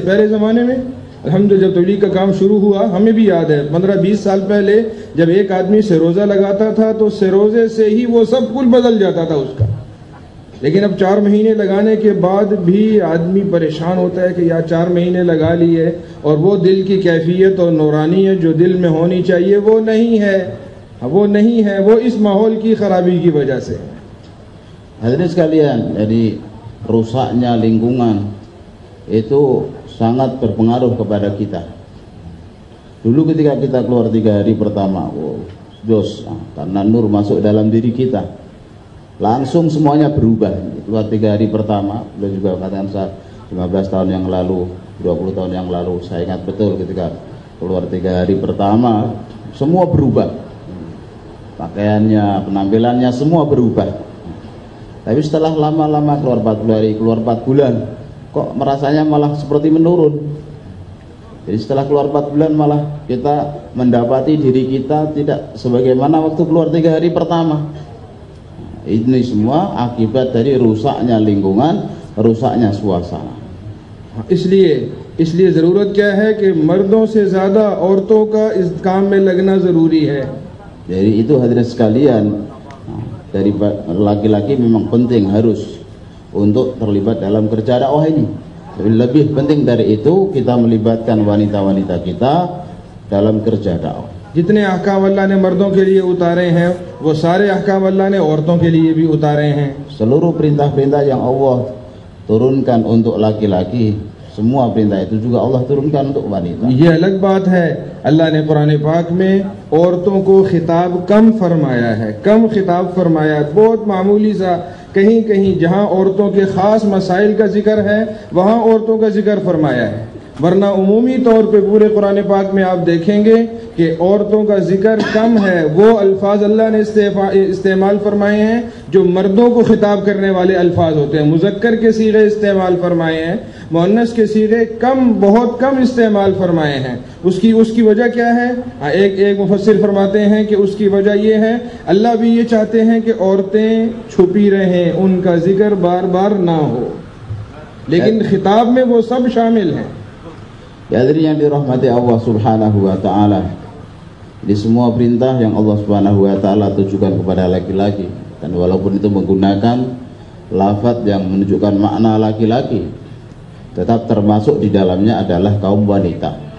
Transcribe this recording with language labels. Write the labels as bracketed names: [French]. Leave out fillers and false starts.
[Hindi] पहले ज़माने में अल्हम्दुलिल्लाह जब तबलीग का काम शुरू हुआ, हमें भी याद है 15-20 साल पहले जब एक आदमी से रोज़ा लगाता था तो से रोज़े से ही वो सब कुल बदल जाता था उसका। लेकिन अब 4 महीने लगाने के बाद भी आदमी परेशान होता है कि यार 4 महीने लगा लिए और वो दिल की कैफियत और नूरानियत जो दिल में होनी चाहिए वो नहीं है, वो इस माहौल की खराबी की वजह से। [Indonesian] Hadirin sekalian, jadi rusaknya lingkungan itu sangat berpengaruh kepada kita. Dulu ketika kita keluar 3 hari pertama, karena nur masuk dalam diri kita, langsung semuanya berubah. Keluar 3 hari pertama, beliau juga katakan saat 15 tahun yang lalu, 20 tahun yang lalu, saya ingat betul ketika keluar 3 hari pertama, semua berubah. Pakaiannya, penampilannya semua berubah. Tapi setelah lama-lama keluar 40 hari, keluar 4 bulan, kok merasanya malah seperti menurun. Jadi setelah keluar 4 bulan malah kita mendapati diri kita tidak sebagaimana waktu keluar 3 hari pertama. Ini semua akibat dari rusaknya lingkungan, rusaknya suasana. [Hindi] इसलिए ज़रूरत क्या है कि मर्दों से ज़्यादा औरतों का इस काम में लगना ज़रूरी है। [Indonesian] Jadi itu hadirin sekalian, dari laki-laki memang penting harus untuk terlibat dalam kerja dakwah ini. Lebih penting dari itu kita melibatkan wanita-wanita kita dalam kerja dakwah. [Hindi] जितने अहकाम अल्लाह ने मर्दों के लिए उतारे हैं वो सारे अहकाम अल्लाह ने औरतों के लिए भी उतारे हैं। [Indonesian] Seluruh perintah-perintah yang Allah turunkan untuk laki-laki, semua perintah itu juga Allah turunkan untuk wanita. [Hindi] ये अलग बात है, अल्लाह ने कुरान पाक में औरतों को खिताब कम फरमाया है, कम खिताब फरमाया है, बहुत मामूली सा, कहीं कहीं जहाँ औरतों के ख़ास मसाइल का जिक्र है वहाँ औरतों का जिक्र फरमाया है, वरना उमूमी तौर पे पूरे कुरान पाक में आप देखेंगे कि औरतों का जिक्र कम है। वो अल्फाज अल्लाह ने इस्तेमाल फरमाए हैं जो मर्दों को खिताब करने वाले अल्फाज होते हैं, मुज़क्कर के सीगे इस्तेमाल फरमाए हैं, मुअन्नस के सीगे कम, बहुत कम इस्तेमाल फरमाए हैं। उसकी वजह क्या है? एक मुफस्सिर फरमाते हैं कि उसकी वजह ये है, अल्लाह भी ये चाहते हैं कि औरतें छुपी रहें, उनका जिक्र बार बार ना हो, लेकिन खिताब में वो सब शामिल हैं। [Indonesian] Hadirin yang dirahmati Allah Subhanahu wa taala, di semua perintah yang Allah Subhanahu wa taala tujukan kepada laki-laki, dan walaupun itu menggunakan lafaz yang menunjukkan makna laki-laki, tetap termasuk di dalamnya adalah kaum wanita.